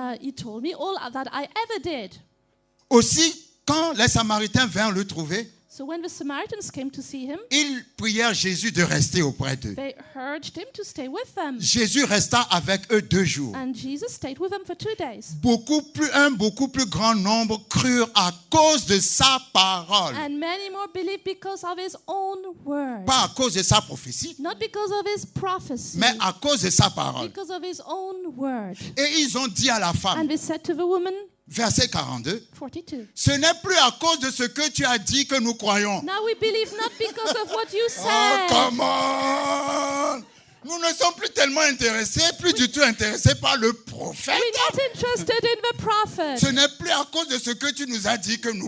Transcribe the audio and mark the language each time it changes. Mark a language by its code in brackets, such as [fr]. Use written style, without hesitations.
[en] He told me all that I ever did. [fr] Aussi, quand les Samaritains vinrent le trouver, [en] So when the Samaritans came to see him, [fr] ils prièrent Jésus de rester auprès d'eux. [en] they urged him to stay with them. [fr] Jésus resta avec eux 2 jours. [en] And Jesus stayed with them for 2 days. [fr] Un beaucoup plus grand nombre crurent à cause de sa parole. [en] And many more believed because of his own word. [fr] Pas à cause de sa prophétie, [en] Not because of his prophecy, [fr] mais à cause de sa parole. [en] because of his own word. [fr] Et ils ont dit à la femme, [en] And they said to the woman, [fr] verset 42, [en] 42, [fr] ce n'est plus à cause de ce que tu as dit que nous croyons. [en] now we believe not because of what you Oh, said. come on! [fr] Nous ne sommes plus tellement intéressés, plus du tout intéressés par le prophète. [en] We're not interested in the prophet. [fr] Ce n'est plus à cause de ce que tu nous as dit que nous